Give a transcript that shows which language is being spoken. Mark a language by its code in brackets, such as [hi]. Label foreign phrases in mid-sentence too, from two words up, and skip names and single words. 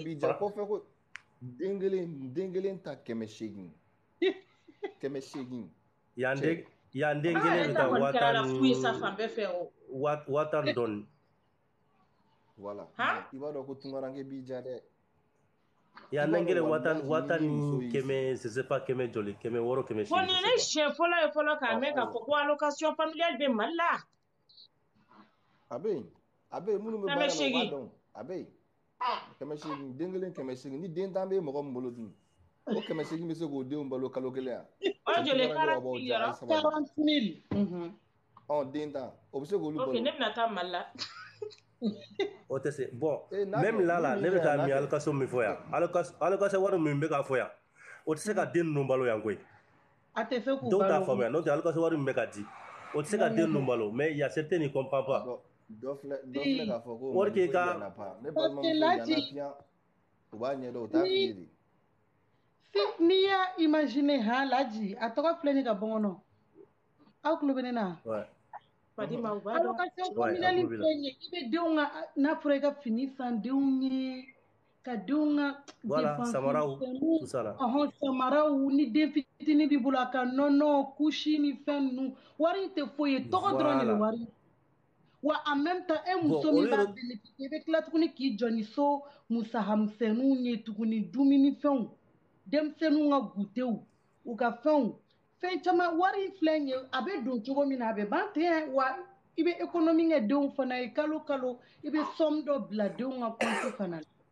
[bm] b'i ja kɔfɛ ko den kelen ta 800. 800. Yan den kelen bɛ taa 1000 dɔɔni. [fr] Voilà. [bm] I b'a dɔn ko tunkaranke b'i ja dɛ. Yan den kelen 1000 ni kɛmɛ [fr] je sais pas [bm] kɛmɛ joli 600 kɛmɛ 800. Bon ne siɲɛ fɔlɔ ye fɔlɔ k'a mɛn k'a fɔ ko [fr] allocation familiale [bm] bɛ Mali la. A bɛ yen minnu bɛ baara la u b'a dɔn a bɛ yen 800 den kelen 800 ni den tan bɛ mɔgɔ min bolo dun o 800 bɛ se k'o denw balo kalo kelen yan. O joli 40,000. Den tan o bɛ se k'olu balo. Ok ne bɛna taa Mali la. O tɛ se [fr] bon même là [bm] ne bɛ ka min allocation min fɔ yan allocation wari min bɛ ka fɔ yan o tɛ se ka den ninnu balo yan koyi. A tɛ se k'u balo. Dɔw t'a faamuya n'o tɛ allocation wari min bɛ ka di o tɛ se ka den ninnu balo [fr] mais il y a certains qui comprennent pas. [bm] Dɔ filɛ k'a fɔ ko wari k'i ka ne balimamuso ɲana piyan u b'a ɲɛdɔn u t'a f'i ye de. N'i y'a imaginer Laji a tɔgɔ filɛ nin ka bɔ kɔnɔ aw tulo bɛ ne na. Fadima u b'a dɔn. [fr] Allocation familiale [bm] filɛ nin ye i bɛ denw ka n'a fɔra i ka fini san denw ye ka denw ka samaraw samaraw ni den fitinin b'i bolo a ka nɔnɔ kusi ni fɛn ninnu wari in tɛ foyi ye tɔgɔ dɔrɔn de bɛ wari wa [fr] en même temps [bm] e muso min b'a bénéficier i bɛ tila tuguni k'i jɔ ni so musahamisɛnninw ye tuguni dumunifɛnw denmisɛnninw ka gutew u ka fɛnw fɛn caman wari in filɛ nin ye a bɛ don cogo min na a bɛ ban ten wa i bɛ économie kɛ denw fana ye kalo kalo i bɛ somme dɔ bila denw ka compte fana la.